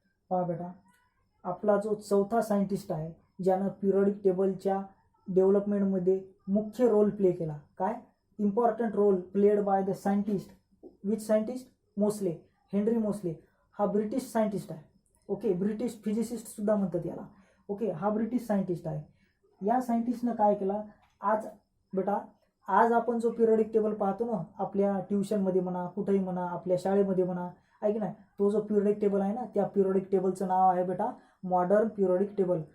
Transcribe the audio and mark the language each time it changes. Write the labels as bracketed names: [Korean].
[Marathi] पहा बेटा, आपला जो चौथा सायंटिस्ट आहे ज्यानं पिरियडिक टेबलच्या डेव्हलपमेंटमध्ये मुख्य रोल प्ले केला. काय? [English] Important role played by the scientist. Which scientist? Moseley, Henry Moseley. [Marathi] हा ब्रिटिश सायंटिस्ट आहे. ओके, ब्रिटिश फिजिसिस्ट सुद्धा म्हणतात याला. ओके, हा ब्रिटिश सायंटिस्ट आहे. या सायंटिस्टनं काय केला? आज बेटा, आज आपण जो पिरियडिक टेबल पाहतो ना आपल्या ट्युशनमध्ये म्हणा, कुठेही म्हणा, आपल्या शाळेमध्ये म्हणा, ऐक ना, तो जो पिरियडिक टेबल आहे ना, त्या पिरियडिक टेबलचं नाव आहे बेटा मॉडर्न पिरियडिक टेबल.